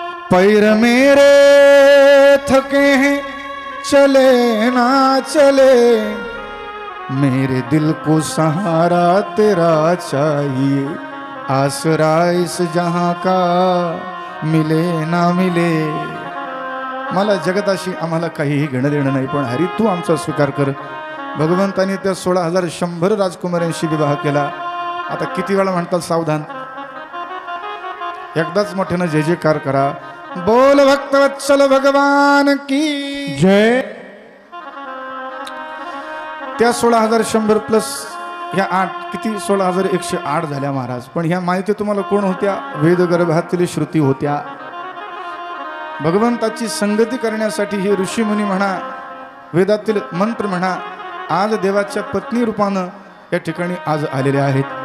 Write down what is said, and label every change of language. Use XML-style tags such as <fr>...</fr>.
<hi>पैर मेरे थके हैं चले ना चले, मेरे दिल को सहारा तेरा चाहिए. आसरा इस जहां का मिले ना मिले.</hi> <mr>मला जगताशी आम्हाला काहीही घेणं देणं नाही, पण हरी तू आमचा स्वीकार कर. भगवंताने त्या 16,100 राजकुमारांशी विवाह केला. आता किती वेळा म्हणतात सावधान, एकदाच मोठ्यानं जय जयकार करा. बोल भक्तवत्सल भगवान की जय. त्या 16,100 प्लस ह्या 8 किती 16,108 झाल्या महाराज. पण ह्या माहिती तुम्हाला कोण होत्या, वेदगर्भातील श्रुती होत्या. भगवंताची संगती करण्यासाठी हे ऋषीमुनी म्हणा, वेदातील मंत्र म्हणा, आज देवाच्या पत्नी रूपानं या ठिकाणी आज आलेले आहेत.</mr>